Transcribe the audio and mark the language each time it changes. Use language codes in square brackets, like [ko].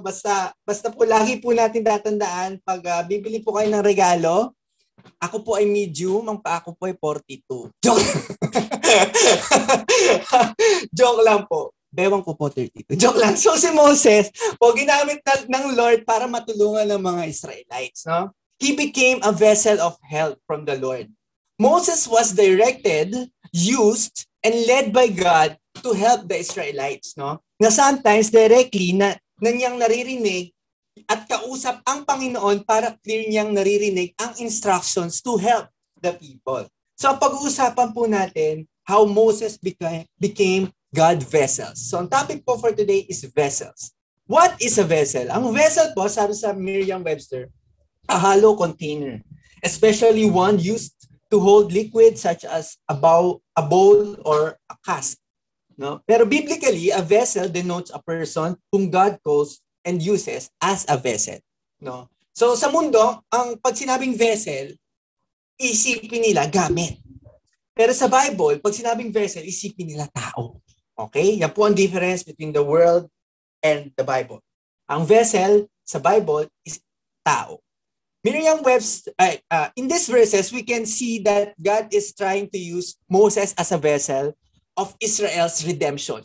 [tl] Basta po lagi po natin tatandaan pag bibili po kayo ng regalo, ako po ay medium, ang paa ko po ay 42. [en] Joke. [tl] Joke lang po. Bewang ko po 32. Joke lang. So si Moses, po ginamit ng Lord para matulungan ng mga Israelites, no? [en] He became a vessel of help from the Lord. Moses was directed, used, and led by God to help the Israelites, no? [tl] Na sometimes directly na niyang naririnig at kausap ang Panginoon para clear niyang naririnig ang instructions [en] to help the people. [tl] So pag-uusapan po natin [en] how Moses became God vessels. [tl] So ang topic po for today is vessels. [en] What is a vessel? [tl] Ang vessel po, sabi sa [en] Merriam-Webster, a hollow container, especially one used to hold liquid such as a bowl or a cask. No? Pero biblically, a vessel denotes a person whom God calls and uses as a vessel. No? [tl] So sa mundo, pag sinabing vessel, isipin nila gamit. Pero sa Bible, pag sinabing vessel, isipin nila tao. Okay? Yan po ang difference [en] between the world and the Bible. [tl] Ang vessel sa Bible is tao. [en] Merriam-Webster, in these verses, we can see that God is trying to use Moses as a vessel of Israel's redemption.